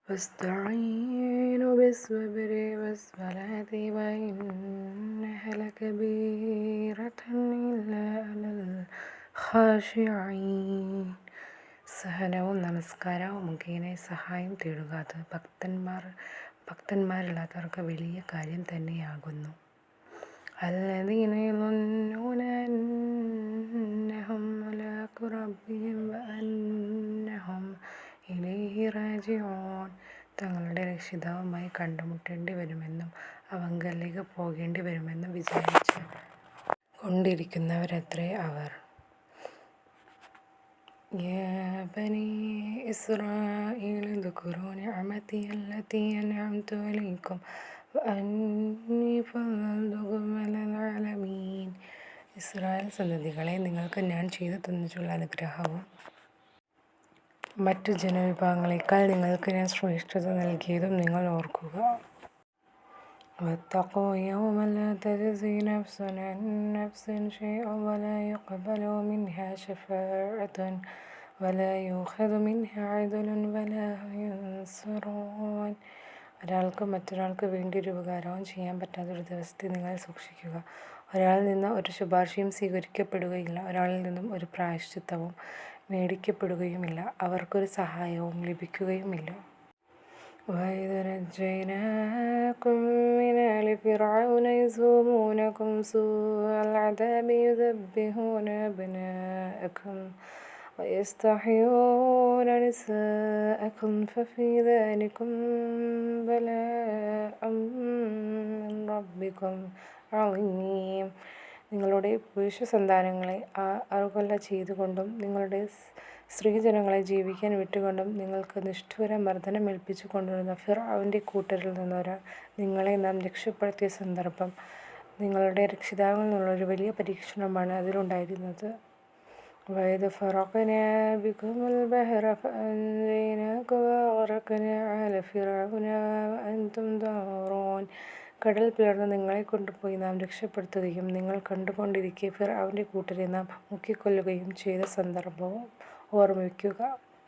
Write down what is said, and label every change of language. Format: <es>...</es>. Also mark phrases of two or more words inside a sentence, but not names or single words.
<ar>واستعينوا بالصبر والصلاة وإنها لكبيرة إلا على الخاشعين.</ar> <ml>സഹനവും നമസ്കാരവും മുഖേന സഹായം തേടുക. അത് ഭക്തന്മാരല്ലാത്തവർക്ക് വലിയ കാര്യം തന്നെയാകുന്നു.</ml> <ar>الذين يظنون أنهم ملاقو ربهم وأنهم إليه راجعون.</ar> <ml>തങ്ങളുടെ രക്ഷിതാവുമായി കണ്ടുമുട്ടേണ്ടി വരുമെന്നും അവങ്കലേക്ക് പോകേണ്ടി വരുമെന്നും വിചാരിച്ച് കൊണ്ടിരിക്കുന്നവരത്രേ അവർ.</ml> <ar>يا بني إسرائيل اذكروا نعمتي التي أنعمت عليكم وأني فضلتكم على العالمين.</ar> <ml>ഇസ്രായേൽ സന്തതികളെ, നിങ്ങൾക്ക് ഞാൻ ചെയ്തു തന്നിട്ടുള്ള അനുഗ്രഹവും മറ്റു ജനവിഭാഗങ്ങളെക്കാൾ നിങ്ങൾക്ക് ഞാൻ ശ്രേഷ്ഠത നൽകിയതും നിങ്ങൾ ഓർക്കുക.</ml> <ar>واتقوا يوما لا تجزي نفس عن نفس شيئا ولا يقبل منها شفاعة ولا يؤخذ منها عدل ولا هم ينصرون.</ar> <ml>ഒരാൾക്ക് മറ്റൊരാൾക്ക് വേണ്ടി ഒരു ഉപകാരവും ചെയ്യാൻ പറ്റാത്തൊരു ദിവസത്തെ നിങ്ങൾ സൂക്ഷിക്കുക. ഒരാളിൽ നിന്ന് ഒരു ശുപാർശയും സ്വീകരിക്കപ്പെടുകയില്ല, ഒരാളിൽ നിന്നും ഒരു പ്രായശ്ചിത്തവും മേടിക്കപ്പെടുകയുമില്ല, അവർക്കൊരു സഹായവും ലഭിക്കുകയുമില്ല.</ml> <ar>وإذ نجيناكم من آل فرعون يسومونكم سوء العذاب يذبحون أبناءكم ويستحيون نساءكم ففي ذلكم بلاء من ربكم عظيم.</ar> <ml>നിങ്ങളുടെ പുരുഷ സന്താനങ്ങളെ അറുകൊല ചെയ്തുകൊണ്ടും നിങ്ങളുടെ സ്ത്രീജനങ്ങളെ ജീവിക്കാൻ വിട്ടുകൊണ്ടും നിങ്ങൾക്ക് നിഷ്ഠൂര മർദ്ദനം ഏൽപ്പിച്ചു കൊണ്ടുവരുന്ന ഫിർഔന്റെ കൂട്ടരിൽ നിന്നൊരാൾ നിങ്ങളെ നാം രക്ഷപ്പെടുത്തിയ സന്ദർഭം നിങ്ങളുടെ രക്ഷിതാവിൽ നിന്നുള്ളൊരു വലിയ പരീക്ഷണമാണ് അതിലുണ്ടായിരുന്നത്.</ml> <ar>وإذ فرقنا بكم البحر فأنجيناكم وأغرقنا آل فرعون وأنتم تنظرون.</ar> <ml>കടൽ പിളർന്ന് നിങ്ങളെ കൊണ്ടുപോയി നാം രക്ഷപ്പെടുത്തുകയും നിങ്ങൾ കണ്ടുകൊണ്ടിരിക്കെ ഫിർഔന്റെ കൂട്ടരെ നാം മുക്കിക്കൊല്ലുകയും ചെയ്ത സന്ദർഭവും ഓർമ്മിക്കുക.</ml>